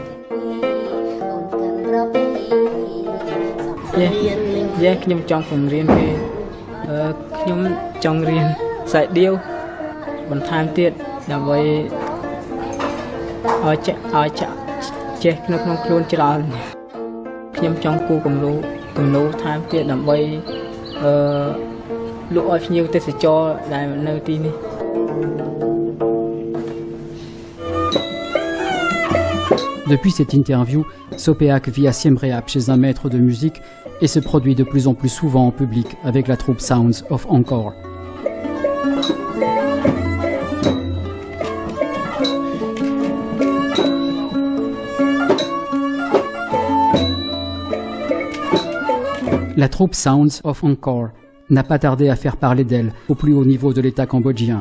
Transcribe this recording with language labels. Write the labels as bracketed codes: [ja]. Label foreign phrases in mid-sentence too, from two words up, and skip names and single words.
[km] ខ្ញុំចង់បង្រៀនគេខ្ញុំចង់រៀនខ្សែដៀវបន្ថែមទៀតដើម្បីឲ្យចេះក្នុងខ្លួនច្រើនខ្ញុំចង់គូគំនូថែមទៀតដើម្បីលក់ឲ្យភ្ញៀវទេសចរដែលនៅទីនេះ [fr] Depuis cette interview, Sopeak vit à Siem Reap chez un maître de musique et se produit de plus en plus souvent en public avec la troupe Sounds of Angkor. La troupe Sounds of Angkor n'a pas tardé à faire parler d'elle au plus haut niveau de l'État cambodgien.